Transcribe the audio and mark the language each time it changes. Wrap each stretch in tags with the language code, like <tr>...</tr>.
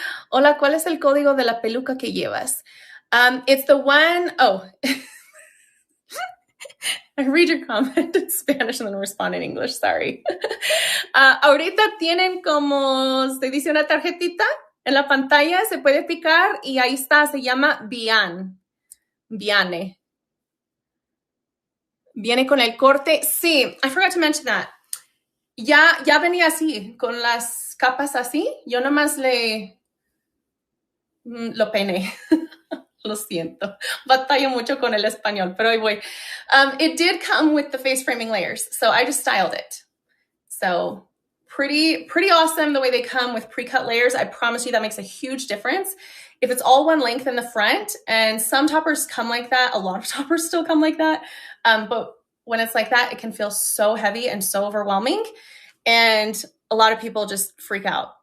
<es>Hola, ¿cuál es el código de la peluca que llevas?</es> <en>It's the one, oh, I read your comment in Spanish and then respond in English, sorry.</en> <es>Ahorita tienen como, se dice una tarjetita en la pantalla, se puede picar y ahí está, se llama Viane. Viene con el corte.</es> <en>Sí, I forgot to mention that.</en> <es>Ya venía así, con las capas así. Yo nomás lo peiné. Lo siento. Batallo mucho con el español, pero ahí voy.</es> <en>It did come with the face framing layers, so I just styled it. So pretty awesome the way they come with pre-cut layers. I promise you that makes a huge difference. If it's all one length in the front, and some toppers come like that, a lot of toppers still come like that, but when it's like that, it can feel so heavy and so overwhelming, and a lot of people just freak out.</en>